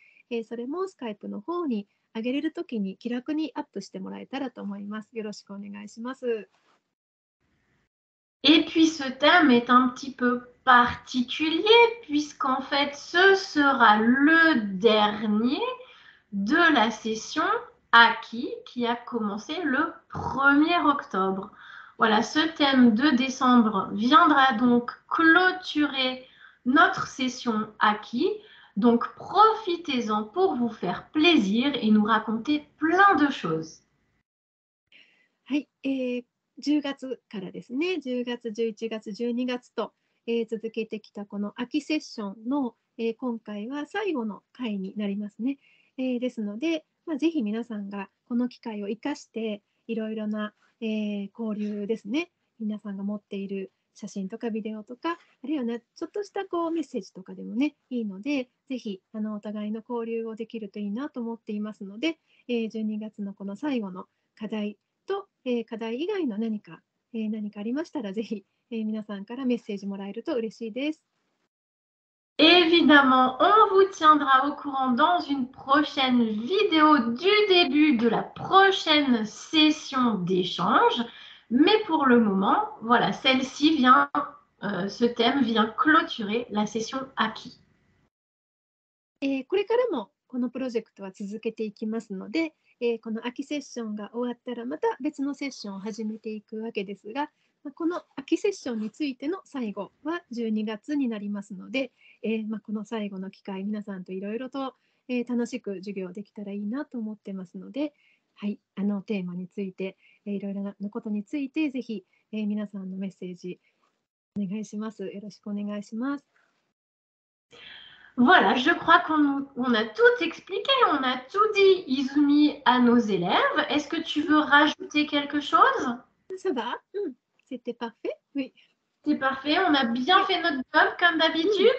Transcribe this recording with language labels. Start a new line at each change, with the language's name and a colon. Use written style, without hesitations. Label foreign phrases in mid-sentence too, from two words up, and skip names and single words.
Japanese: それもスカイプの方に上げれるときに気楽にアップしてもらえたらと思います。よろしくお願いします。
French: Et puis ce thème est un petit peu particulier puisqu'en fait ce sera le dernier de la session Aki qui a commencé le 1er octobre. Voilà, ce thème de décembre viendra donc clôturer notre session Aki. Donc profitez-en pour vous faire plaisir et nous raconter plein de choses.
Japanese: はい、10月からですね、10月、11月、12月と、続けてきたこの秋セッションの、今回は最後の回になりますね。ですので、ぜひ皆さんがこの機会を生かしていろいろな、交流ですね、皆さんが持っている写真とかビデオとか、あるいはね、ちょっとしたこうメッセージとかでもね、いいので、ぜひお互いの交流をできるといいなと思っていますので、12月のこの最後の課題と、課題以外の何かありましたら、ぜひ、皆さんからメッセージもらえると嬉しいです。
French: Évidemment, on vous tiendra au courant dans une prochaine vidéo du début de la prochaine session d'échange. Mais pour le moment, voilà, celle-ci vient, ce thème vient clôturer la session Aki.
Japanese: これからもこのプロジェクトは続けていきますので、この秋セッションが終わったらまた別のセッションを始めていくわけですが、この秋セッションについての最後は12月になりますので、この最後の機会、皆さんといろいろと、楽しく授業できたらいいなと思ってますので、はい、テーマについて、いろいろなことについてぜひ、皆さんのメッセージお願いします。よろしくお願いします。
French: Voilà, je crois qu'on a tout expliqué, on a tout dit, Izumi, à nos élèves. Est-ce que tu veux rajouter quelque chose? Ça va, c'était parfait, oui. C'est parfait, on a bien fait notre job comme d'habitude.